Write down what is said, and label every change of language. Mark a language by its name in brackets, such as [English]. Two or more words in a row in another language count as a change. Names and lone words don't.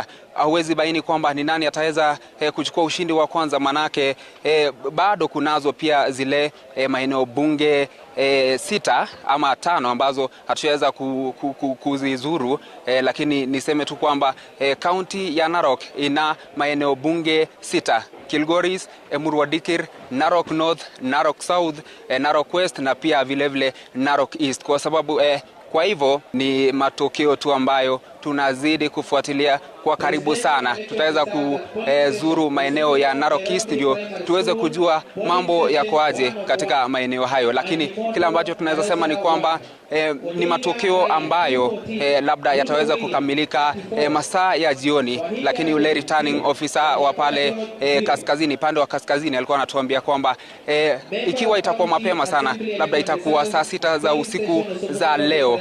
[Swahili] Hauwezi baini kwamba ni nani ataweza kuchukua ushindi wa kwanza, manake bado kunazo pia zile maeneo bunge 6 ama 5 ambazo hatujaweza kuzizuru, lakini niseme tu kwamba kaunti ya Narok ina maeneo bunge 6: Kilgoris, Emurua Dikir, Narok North, Narok South, Narok West na pia vilevile Narok East. Kwa sababu kwa hivyo ni matokeo tu ambayo tunazidi kufuatilia kwa karibu sana. Tutaweza kuzuru maeneo ya Narok East ndio tuweze kujua mambo yako aje katika maeneo hayo, lakini kile ambacho tunaweza sema ni kwamba ni matokeo ambayo labda yataweza kukamilika masaa ya jioni, lakini yule [English] returning officer [Swahili] wa pale kaskazini, pande wa kaskazini, alikuwa anatuambia kwamba ikiwa itakuwa mapema sana, labda itakuwa saa 6 za usiku za leo.